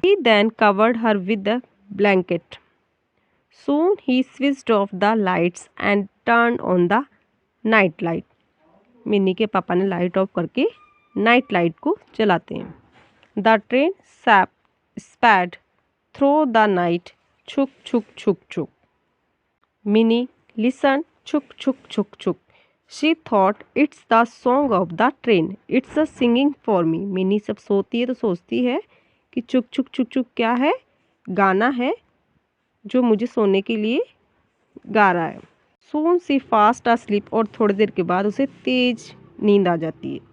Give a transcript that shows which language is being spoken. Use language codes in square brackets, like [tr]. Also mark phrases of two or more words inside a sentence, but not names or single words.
[en] He then covered her with the blanket. Soon he switched off the lights and turn on the night light. [hi] मिनी के पापा ने [en] light off [hi] करके [en] night light [hi] को जलाते हैं। [en] The train sped through the night, छुक छुक छुक छुक। Mini listen, छुक छुक छुक छुक। She thought it's the song of the train, it's a singing for me. [hi] मिनी जब सोती है तो सोचती है कि चुक चुक चुक चुक क्या है? गाना है जो मुझे सोने के लिए गा रहा है। [en] soon she fast asleep, [hi] और थोड़ी देर के बाद उसे तेज नींद आ जाती है।